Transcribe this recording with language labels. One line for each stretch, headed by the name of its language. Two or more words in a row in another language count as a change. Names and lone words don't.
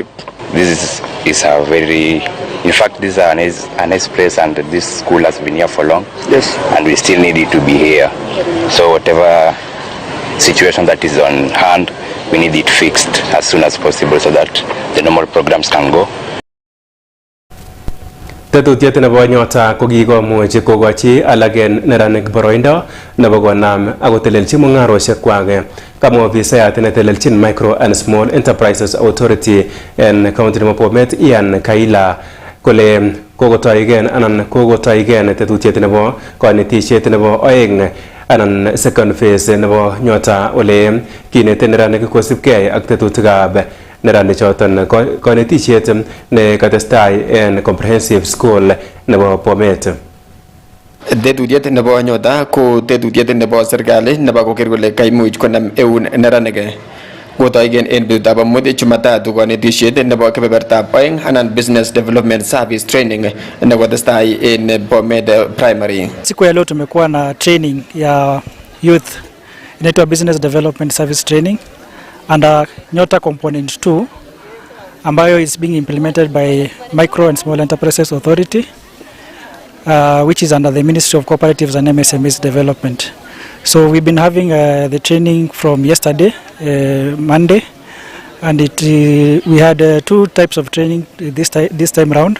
English: This is a very, in fact, this is a nice place, and this school has been here for long. Yes. And we still need it to be here. So whatever situation that is on hand, we need it fixed as soon as possible so that the normal programs can go
Kalenjin: Tetutiet nebo nyota kokikomuch kokochi alak en neranik boroindo nebo konam akotelelchi mung'arosiekwak. Kamwa ofisayat netelelchin Micro and Small Enterprises Authority en county nebo Bomet Ian Kaila kole kokotoigen tetutiet nebo konetisiet nebo oeng anan
English: second phase
Kalenjin: nebo nyota ole kinete neranik kosibgei ak tetutikab neranik choton konetisiet ne katestai en
English: comprehensive school
Kalenjin: nebo Bomet. Tetutiet nebo nyota ko tetutiet nebo serikali nebo koker kole kaimuch konam eun neranik. Kotoigen en betutab amut Jumatatu konetisiet nebo kebebertab oeng anan
English: business development service training
Kalenjin: nekotestai en Bomet primary.
Swahili: Siku ya leo tumekuwa na training ya youth inaitwa
English: business development service training under nyota component 2 ambayo is being implemented by Micro and Small Enterprises Authority which is under the Ministry of Cooperatives and MSMEs Development. So we've been having the training from yesterday, Monday, and we had two types of training this time round.